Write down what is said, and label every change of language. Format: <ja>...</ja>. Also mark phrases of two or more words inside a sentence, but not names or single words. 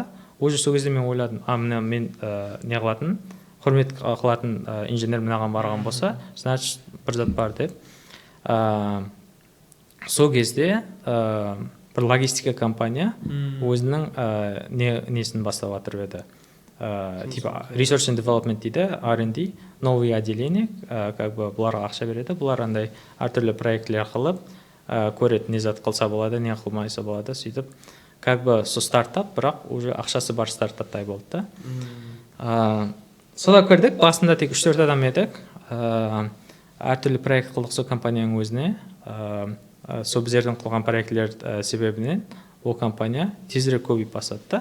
<kk>Уже сол кезде мен ойладым, мен не қылатын, құрмет қылатын инженер мынаған барған болса, значит бір зат бар деп. Сол кезде бір логистика компания өзінің несін бастап жатыр еді. Типа</kk> <en>Research and Development</en> <kk>дейді, R&D,</kk> <ru>новый отделение, как бы</ru> <kk>бұларға ақша береді, бұлар андай әртүрлі проектлер қылып, көреді, не зат қылса болады, не қылмайса болады, сөйтіп,</kk> <ru>как бы со стартап,</ru> <kk>бірақ уже ақшасы бар стартаптай болды да. Сода көрдік, басында тек 3-4 адам едік, әртүрлі проект қылдық сол компанияның өзіне, сол біздердің қылған проектлер себебінен ол компания тезірек көбейіп бастады да.</kk>